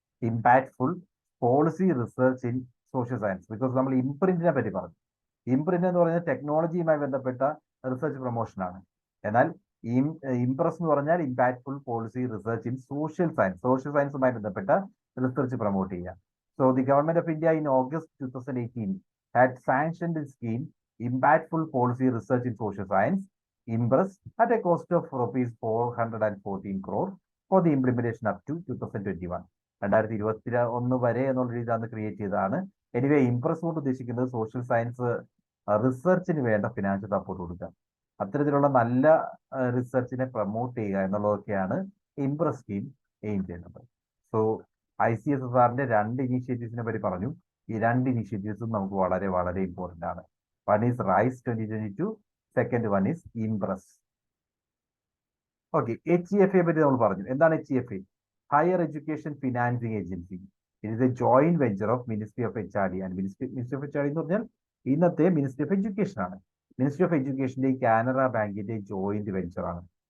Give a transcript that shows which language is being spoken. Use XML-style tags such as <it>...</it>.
<en>Impactful policy research in social science.</en> <ml>Because നമ്മൾ ഇംപ്രിന്റിനെ പറ്റി പറഞ്ഞു. ഇംപ്രിന്റ് എന്ന് പറയുന്നത് ടെക്നോളജിയുമായി ബന്ധപ്പെട്ട റിസർച്ച് പ്രൊമോഷൻ ആണ്. എന്നാൽ ഇംപ്രസ് എന്ന് പറഞ്ഞാൽ impactful policy research in social science. Social സയൻസുമായി ബന്ധപ്പെട്ട റിസർച്ച് പ്രൊമോട്ട് ചെയ്യുക.</ml> <en>So the government of India in August 2018 had sanctioned the scheme Impactful Policy Research in Social Science, IMPRESS, at a cost of rupees 414 crore for the implementation up to 2021.</en> <ml>2021 വരെ എന്നുള്ള രീതിയിലാണ് create ചെയ്തതാണ്. Anyway Impress കൊണ്ട് ഉദ്ദേശിക്കുന്നത് social science റിസർച്ചിന് വേണ്ട financial support കൊടുക്കുക, അത്തരത്തിലുള്ള നല്ല റിസർച്ചിനെ പ്രൊമോട്ട് ചെയ്യുക എന്നുള്ളതൊക്കെയാണ് ഇംപ്രസ് സ്കീം എയിം ചെയ്യുന്നത്. സോ ICSSRന്റെ 2 ഇനീഷ്യേറ്റീവ്സിനെ പറ്റി പറഞ്ഞു. ഈ 2 ഇനീഷ്യേറ്റീവ്സും നമുക്ക് വളരെ വളരെ ഇമ്പോർട്ടന്റ് ആണ്.</ml> <en>One is RISE 2022, second one is IMPRESS.</en> <ml>Okay, HEFA പറ്റി നമ്മൾ പറഞ്ഞു. എന്താണ് HEFA? Higher education financing agency.</ml> <en>it is a joint venture of ministry of HRD and ministry of HRD</en> <ml>എന്ന് പറഞ്ഞാൽ ഇന്നത്തെ</ml> <en>Ministry of education ആണ്.</en> <ml>Ministry of എഡ്യൂക്കേഷന്റെ Canara ബാങ്കിന്റെ joint venture ആണ്.</ml>